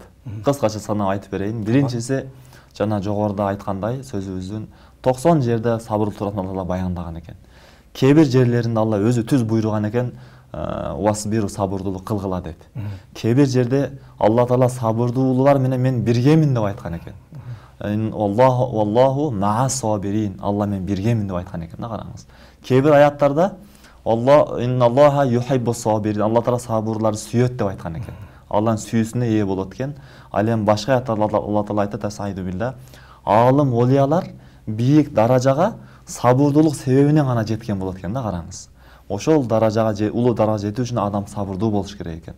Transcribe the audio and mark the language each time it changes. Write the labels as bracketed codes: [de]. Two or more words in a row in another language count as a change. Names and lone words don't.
[ky] Кыскача санап айтып берейин. Биринчиси, жана жогоруда айткандай, сөзүбүздүн 90 жерде сабыр туурасында Алла баяндаган экен. Кээ бир жерлеринде Алла өзү түз буйруган экен, васбиру, сабырдуулук кылгыла деп. Кээ бир жерде Алла Таала сабырдуулар менен мен биргемин деп айткан экен. [ar] الله مع الصابرين. [ky] Алла мен биргемин деп айткан экен да. Караңыз. Кээ бир аяттарда [ar] إن الله يحب الصابرين. [ky] Алла Таала сабырларды сүйөт деп айткан экен. Алланын сүйүүсүнө ээ болот экен. Ал эми башка аяттарда Алла Таала айтат, [ar] أعوذ بالله, [ky] алым олиялар бийик даражага сабырдуулук себебинен гана жеткен болот экен да. Караңыз. Ошол даражага, улуу даражага жетүү үчүн адам сабырдуу болуш керек экен.